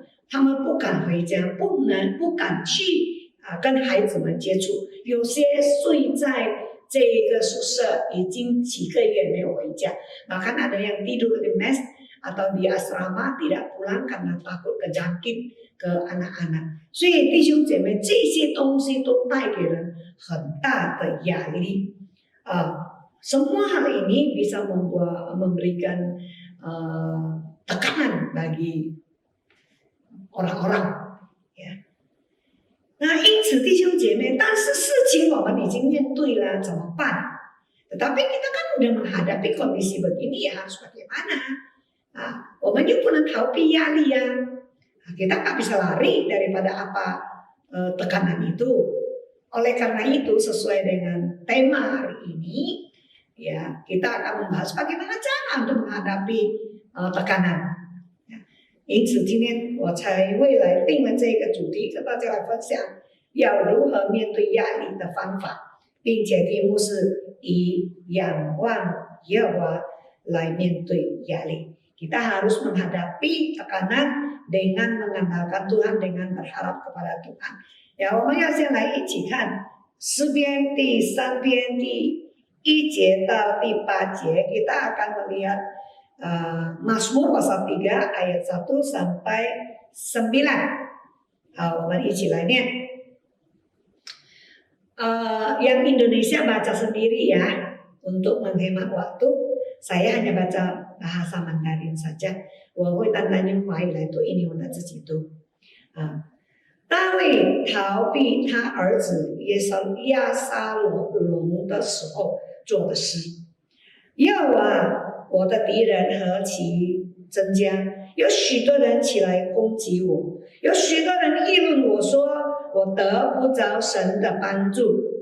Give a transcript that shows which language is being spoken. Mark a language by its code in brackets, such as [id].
[zh] 他们不敢回家，不敢去跟孩子们接触。有些睡在这个宿舍已经几个月没有回家， [id] bahkan ada yang tidur di mes atau di asrama tidak pulang karena takut kejangkit ke anak-anak。 [zh] 所以弟兄姐妹，这些东西都带给人很大的压力。 [id] semua hal ini bisa memberikan tekanan bagi orang-orang， [zh] 那因此弟兄姐妹，但是事情我们已经面对了，怎么办？ [id] Tetapi kita kan udah menghadapi kondisi begini, ya harus bagaimana? [zh] 我们又不能逃避压力呀， [id] kita nggak bisa lari daripada tekanan itu. Oleh karena itu, sesuai dengan tema hari ini, ya kita akan membahas bagaimana cara untuk menghadapi tekanan。 [zh] 因此，今天我才未来定了这个主题，跟大家来分享要如何面对压力的方法，并且题目是以仰望耶和华来面对压力。 [id] Kita harus menghadapi tekanan dengan mengandalkan Tuhan, dengan berharap kepada Tuhan。 [zh] ya， 我们要先来一起看诗篇第3篇第1节到第8节， [id] kita akan melihat Mazmur pasal 3 ayat 1 sampai 9。 [zh] 我们一起来念。 [id] yang Indonesia baca sendiri ya, untuk menghemat waktu. Saya hanya baca bahasa Mandarin saja。 [zh] 我会单单用华语来读，因为我自己读。大卫逃避他儿子押沙龙的时候做的诗。耶和华， 我的敌人何其增加，有许多人起来攻击我，有许多人议论我说我得不着神的帮助。